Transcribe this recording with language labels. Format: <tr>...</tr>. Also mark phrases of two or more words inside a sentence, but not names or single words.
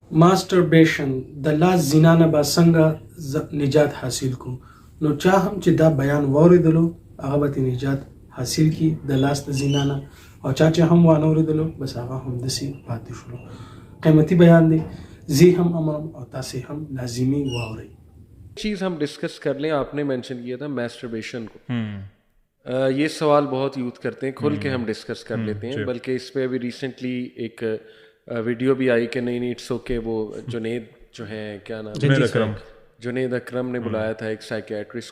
<ps>ماسټربیشن د لاس زنا نه به څنګه نجات حاصل کو. نو چا هم چې دا بیان واورېدلو هغه به ترې نجات حاصل کړي د لاس د زنا نه، او چا چې هم وانه اورېدلو بس هغه همداسې پاتې شولو. قیمتي بیان دی، زی هم امرم او تاسې هم لازمی واورئ.</ps> <ur>چیز ہم ڈسکس کر لیں. آپ نے مینشن کیا تھا میسٹربیشن کو. یہ سوال بہت یوتھ کرتے ہیں، کھل کے ہم ڈسکس کر لیتے ہیں. بلکہ اس پہ ابھی ریسنٹلی ایک ویڈیو بھی آئی کہ نہیں</ur> <en>it's okay.</en> <ur>وہ جنید جو ہیں، کیا نام، جنید اکرم نے بلایا تھا ایک سائیکیٹرسٹ کو.</ur>